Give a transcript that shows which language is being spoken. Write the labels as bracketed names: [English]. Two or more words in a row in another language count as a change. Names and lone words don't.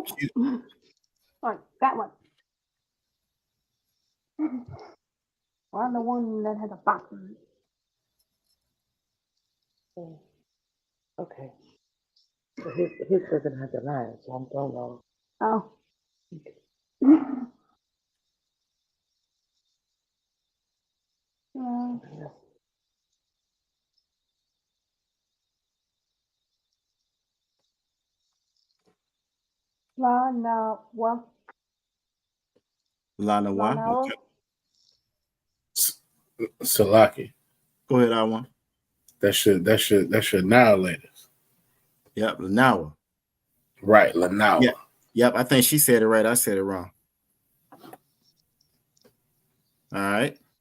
[English] On that one. On the one that has a box on it. Okay. So his doesn't have the line, so I'm going on. Oh. La na wa Lana la Wa. na wa. Salaki. Go ahead, I want. That should annihilate us. Yep, Lanawa. Right, Lanawa. Yep, I think she said it right. I said it wrong. All right.